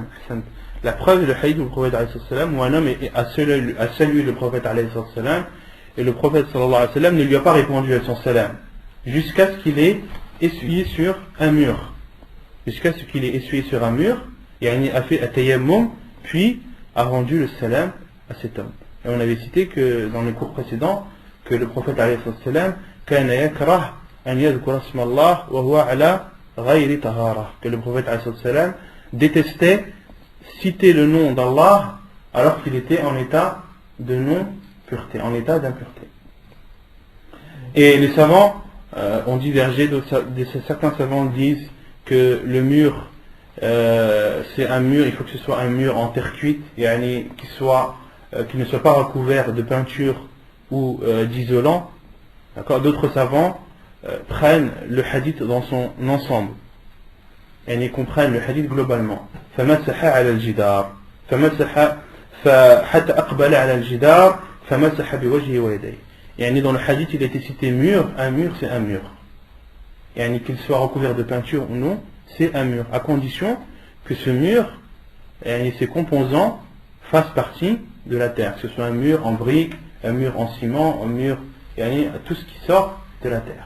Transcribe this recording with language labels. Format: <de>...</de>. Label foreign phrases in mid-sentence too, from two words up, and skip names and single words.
<fr>La preuve est le hadith du prophète</fr> <ar>عليه السلام</ar> <fr>où un homme a salué le prophète</fr> <ar>عليه السلام</ar> <fr>et le prophète</fr> <ar>صلى الله عليه وسلم</ar> <fr>ne lui a pas répondu à son salam jusqu'à ce qu'il ait essuyé sur un mur. Jusqu'à ce qu'il ait essuyé sur un mur, et a fait at-tayammum, puis a rendu le salam à cet homme. Et on avait cité que dans les cours précédents que le prophète</fr> <ar>عليه السلام كان يكره أن يذكر اسم الله وهو على غير طهارة,</ar> <fr>que le prophète</fr> <ar>عليه السلام</ar> <fr>détestait citer le nom d'Allah alors qu'il était en état de non-pureté, en état d'impureté. Et les savants ont divergé, certains savants disent que le mur c'est un mur, il faut que ce soit un mur en terre cuite, qui ne soit pas recouvert de peinture ou d'isolant. D'autres savants prennent le hadith dans son ensemble. Et ils comprennent le hadith globalement.</fr> <ar>فَمَسَحَ عَلَى الْجِدَارِ فَحَتَّى أَقْبَلَ عَلَى الْجِدَارِ فَمَسَحَ بِوَجْهِهِ وَيَدَيْهِ.</ar> <fr>Et dans le hadith, il a été cité mur. Un mur, c'est un mur. Et qu'il soit recouvert de peinture ou non, c'est un mur. À condition que ce mur et ses composants fassent partie de la terre. Que ce soit un mur en briques, un mur en ciment, un mur yani, tout ce qui sort de la terre.</fr>